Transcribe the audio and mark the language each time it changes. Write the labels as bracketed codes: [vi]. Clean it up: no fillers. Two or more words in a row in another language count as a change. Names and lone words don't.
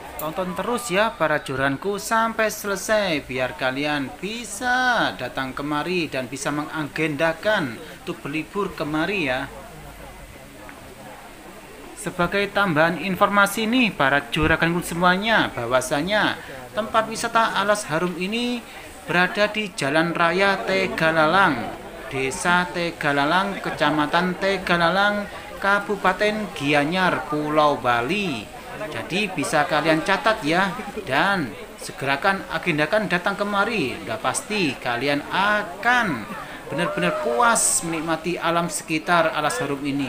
[id] Tonton terus ya para juraganku sampai selesai, biar kalian bisa datang kemari dan bisa mengagendakan untuk berlibur kemari ya. Sebagai tambahan informasi nih para juraganku semuanya, bahwasanya tempat wisata Alas Harum ini berada di Jalan Raya Tegalalang, Desa Tegalalang, Kecamatan Tegalalang, Kabupaten Gianyar, Pulau Bali. Jadi bisa kalian catat ya, dan segerakan agendakan datang kemari. Udah pasti kalian akan benar-benar puas menikmati alam sekitar Alas Harum ini.